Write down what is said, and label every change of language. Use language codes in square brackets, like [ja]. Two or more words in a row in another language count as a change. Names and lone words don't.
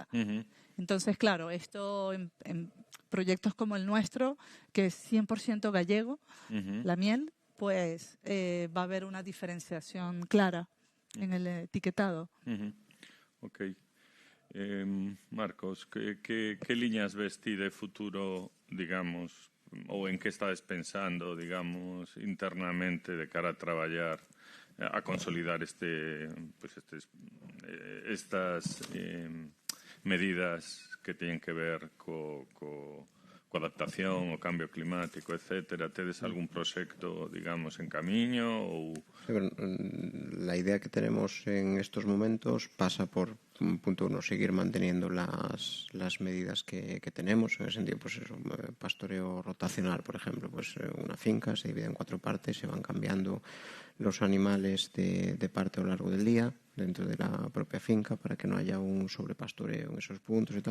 [es] Entonces, claro, esto en proyectos como el nuestro, que es 100% gallego, la miel, pues va a haber una diferenciación clara en el etiquetado. [gl] Ok. Marcos, [es] ¿qué líneas ves [gl] ti de futuro, digamos, o [es] en qué estás pensando, [gl] digamos, internamente de cara a traballar a consolidar estas medidas que teñen que ver co coa adaptación, o cambio climático, etcétera. Tedes algún proxecto, digamos, en camiño ou... [es] La idea que tenemos en estos momentos pasa por, punto uno, seguir manteniendo las medidas que tenemos. En ese sentido, pues eso, pastoreo rotacional, por ejemplo, pues una finca se divide en 4 partes, se van cambiando los animales de parte a lo largo del día dentro de la propia finca para que no haya un sobrepastoreo en esos puntos y tal.